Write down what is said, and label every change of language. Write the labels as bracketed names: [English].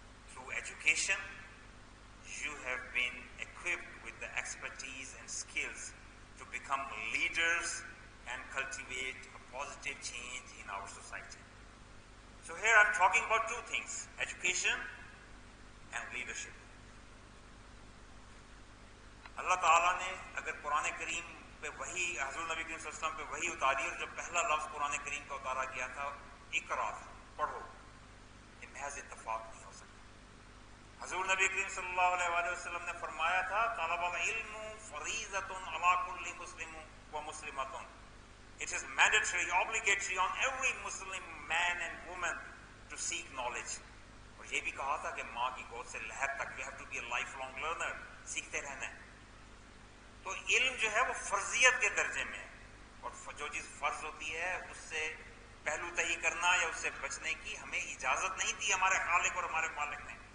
[English] Through education, you have been equipped with the expertise and skills to become leaders and cultivate a positive change in our society. So here I'm talking about two things, education and leadership. [Urdu] اللہ تعالیٰ نے اگر قرآن کریم پہ وہی حضور نبی کریم صلی اللہ علیہ وسلم پہ وہی اتاری اور جو پہلا لفظ قرآن کریم کا اتارا گیا تھا اقرا، پڑھو، یہ محض اتفاق نہیں ہو سکتا. حضور نبی کریم صلی اللہ علیہ وآلہ وسلم نے فرمایا تھا [Arabic] طلب العلم فریضۃ علی کل مسلم و مسلمۃ. [English] It is mandatory, obligatory on every Muslim man and woman to seek knowledge. [Urdu] اور یہ بھی کہا تھا کہ ماں کی گود سے لحد تک [English] you have to be a lifelong learner, [Urdu] سیکھتے رہنا ہے. تو علم جو ہے وہ فرضیت کے درجے میں ہے، اور جو چیز فرض ہوتی ہے اس سے پہلو تہی کرنا یا اس سے بچنے کی ہمیں اجازت نہیں دی ہمارے خالق اور ہمارے مالک نے.